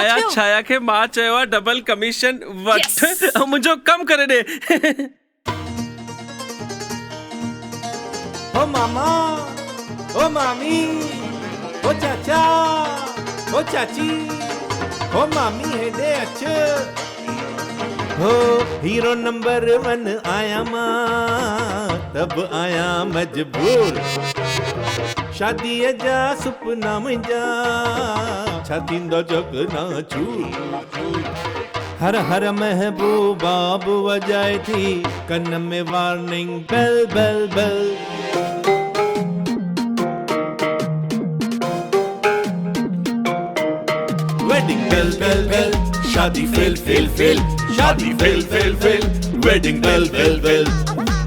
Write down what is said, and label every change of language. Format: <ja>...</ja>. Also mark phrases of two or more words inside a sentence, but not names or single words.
<sd>छाया खे मां चयो आहे</sd> <en>double commission</en> <sd>वठ मुंहिंजो कम करे ॾे ओ मामा ओ मामी ओ चाचा ओ चाची ओ मामी हेॾे अच हो हीरो नंबर 1 आया मां तब आया मजबूर शादीअ जा सुपना मुंहिंजा छा थींदो जग ना चूर हर हर महबूबा वजाए थी कन में</sd> <en>warning bell bell bell wedding bell bell bell शादी fail fail fail शादी fail fail fail wedding bell bell bell</en>